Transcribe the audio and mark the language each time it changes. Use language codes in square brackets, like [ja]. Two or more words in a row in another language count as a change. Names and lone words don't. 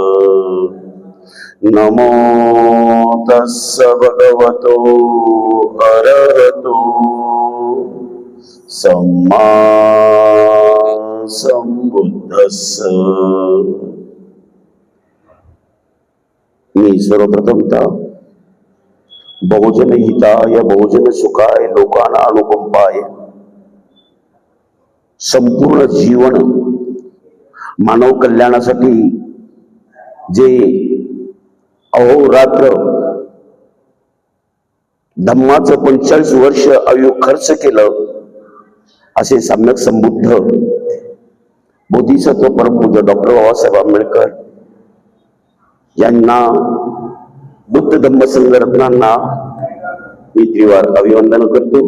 [pi] नमो तस्स भगवतो अरहतो सम्मा सम्बुद्धस्स। [mr] मी सर्वप्रथमतः [pi] बहुजन हिताय बहुजन सुखाय [mr] लोकांना अनुकंपाय संपूर्ण जीवन मानव कल्याणासाठी जे अहोरात्र धम्माचं 45 वर्ष आयुष्य खर्च केलं असे सम्यक संबुद्ध बोधिसत्व परमपूज्य डॉक्टर बाबासाहेब आंबेडकर यांना बुद्ध धम्म संघरत्नांना मी त्रिवार अभिवंदन करतो।